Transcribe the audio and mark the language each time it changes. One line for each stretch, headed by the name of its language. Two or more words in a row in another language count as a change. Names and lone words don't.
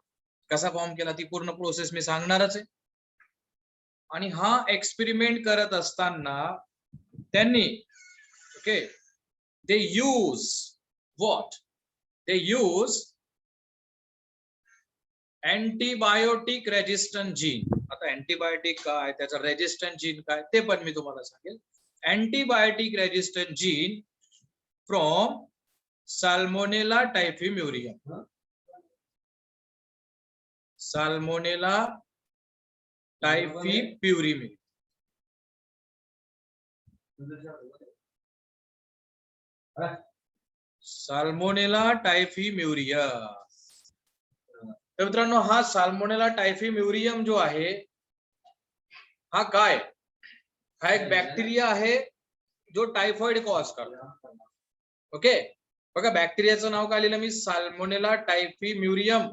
Marathi: कसा फॉर्म केला ती पूर्ण प्रोसेस मी सांगणारच आहे. आणि हा एक्सपेरिमेंट करत असताना त्यांनी,
English: okay, they use what? they use antibiotic resistant gene.
Marathi: आता अँटीबायोटिक काय, त्याचा
English: resistant gene
Marathi: काय, ते पण मी तुम्हाला सांगेल.
English: antibiotic resistant gene from Salmonella typhimurium. Salmonella typhimurium. Salmonella typhimurium.
Marathi: तर मित्रांनो हा साल्मोनेला टायफिम्युरियम जो आहे हा काय, हा एक बॅक्टेरिया आहे जो
English: typhoid cause
Marathi: करतो. ओके, बघा बॅक्टेरियाचं नाव काय लिहिलं मी, साल्मोनेला टायफिम्युरियम.